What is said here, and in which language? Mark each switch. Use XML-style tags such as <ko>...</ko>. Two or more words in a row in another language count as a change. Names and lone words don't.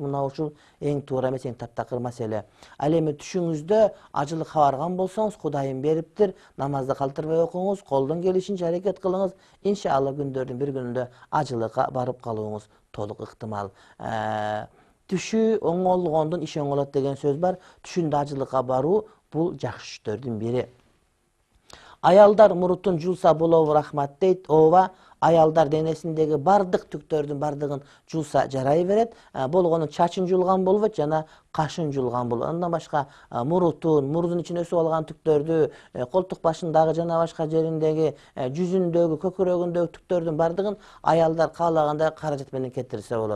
<ky>Мына ушул эң туура эмес, эң таптакыр маселе. Ал эми түшүңүздө ажылыкка барган болсоңуз, Кудайым бериптир, намазды калтырбай окуңуз, колдон келишинче аракет кылыңыз. Иншалла күндөрдүн бир күнүндө ажылыкка барып калууңуз толук ыктымал. Түшү оңолгондун иш оңолот деген сөз бар. Түшүндө ажылыкка баруу бул жакшы иштөрдүн бири. Ayalдар murutun julsa bolobу рахмат дейт. Ооба, ayalдар денесиндеги бардык түктөрдүн бардыгын жулса жарай берет. Болгону чачын жулган болбойт жана кашын жулган болот. Андан башка мурдун ичине өсүп алган түктөрдү, колтук башындагы жана башка жериндеги, жүзүндөгү, көкүрөгүндөгү түктөрдүн бардыгын аялдар каалагандай каражат менен кетирсе болот.</ky>